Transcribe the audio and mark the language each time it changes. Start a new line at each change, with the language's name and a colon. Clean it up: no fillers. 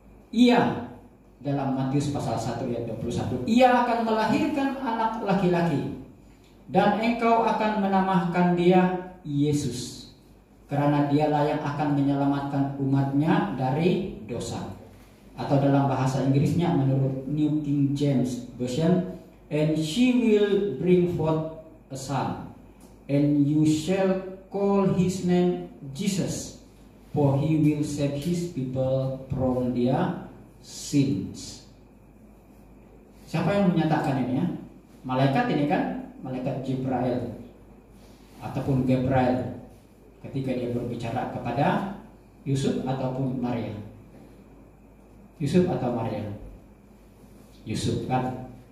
Indonesian: Ia dalam Matius pasal 1 ayat 21, ia akan melahirkan anak laki-laki dan engkau akan menamakan dia Yesus, karena dialah yang akan menyelamatkan umatnya dari dosa. Atau dalam bahasa Inggrisnya menurut
English: New King James Version, and she will bring forth a son, and you shall call his name Jesus, for he will save his people from their sins.
Indonesian: Siapa yang menyatakan ini ya? Malaikat ini kan, malaikat Jibril ataupun Gabriel, ketika dia berbicara kepada Yusuf ataupun Maria. Yusuf atau Maria? Yusuf kan.